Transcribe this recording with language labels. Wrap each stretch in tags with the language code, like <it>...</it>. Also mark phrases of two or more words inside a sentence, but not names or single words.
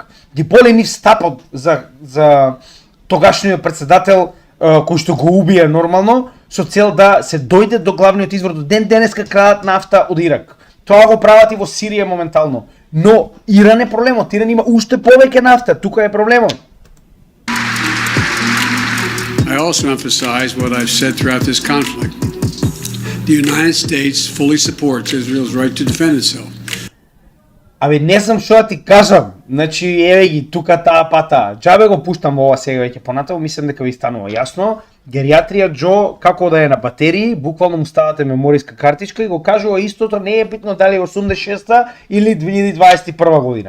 <mk>Ги боли нив стапот за тогашниот председател кој што го убија нормално со цел да се дојде до главниот извор. До ден денеска крадат нафта од Ирак. Тоа го прават и во Сирија моментално. Но Иран е проблемот. Иран има уште повеќе нафта. Тука е проблемот.</mk> <en>I also emphasize what I've said throughout this conflict. The United States fully supports Israel's right to defend itself.</en> <mk>Абе, не знам што да ти кажам. Значи, еве ги, тука таа пата. Джабе го пуштам ова сега веќе понатаму, мислам дека ви станува јасно. Гериатрија Џо, како да е на батерии, буквално му ставате мемориска картичка и го кажува истото, не е битно дали е 86-та или 2021 година.</mk>